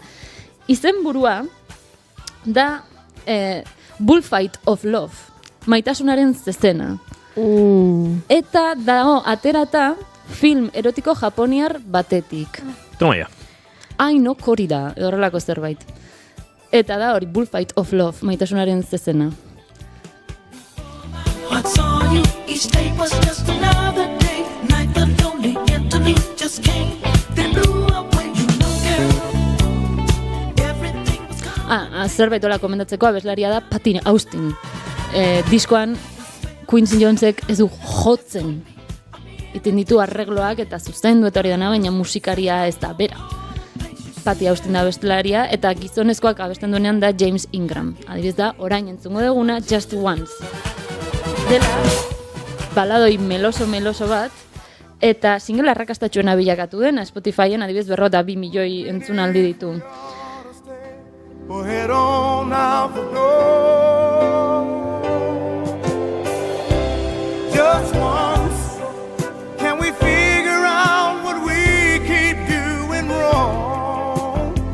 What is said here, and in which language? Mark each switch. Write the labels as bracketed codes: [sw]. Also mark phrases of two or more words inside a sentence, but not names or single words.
[eu] Izenburua da Bullfight of Love, maitasunaren zezena. Eta dago aterata film erotiko japoniar batetik. [es] Toma ya. [eu] Aino Korrida, horrelako zerbait. Eta da hori Bullfight of Love, maitasunaren zezena. [en] I saw you each day was just another day. Night the lonely interlude just came. Then blew away, you know, girl. Everything was gone. [eu] Zerbait hola komentatzeko abeslaria da Patti Austin. Diskoan Quincy Jonesek ez du jotzen. Iten ditu arregloak eta zuzendu eta hori dana, baina musikaria ez da bera. Patti Austin da abestelaria eta gizonezkoak abesten duenean da James Ingram. Adibidez da, orain entzungo duguna Just Once. Dela, baladoi meloso bat, eta single arrakastatxuena bilakatu den, Spotifyen adibidez 2 milioi entzunaldi ditu. [en] Well, head on out the door. Just once, can we figure out what we keep doing wrong?